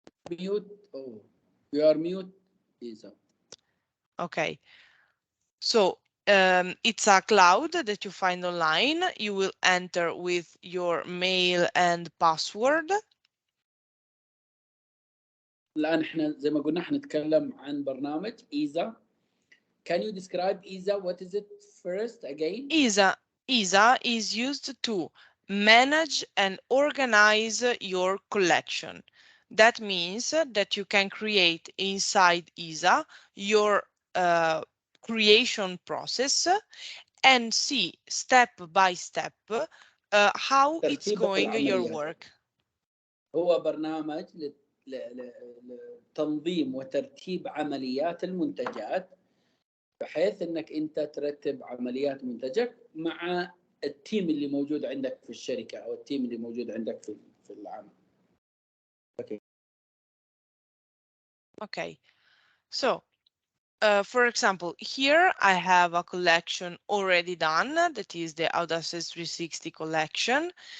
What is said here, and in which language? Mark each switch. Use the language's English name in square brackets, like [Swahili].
[English] Mute. Oh, you are mute, Isa. Okay. So it's a cloud that you find online. You will enter with your mail and password. [Arabic] الآن احنا زي ما قلنا حنتكلم عن برنامج ISA. [English] Can you describe ISA? What is it first again? ISA is used to manage and organize your collection. That means that you can create inside ISA your creation process and see step by step how it's going your work. [Arabic] هو برنامج لتنظيم وترتيب عمليات المنتجات بحيث انك انت ترتب عمليات منتجك مع التيم اللي موجود عندك في الشركه او التيم اللي موجود عندك في العمل. [English] Okay. So for example, here I have a collection already done, that is the Audaces 360 collection.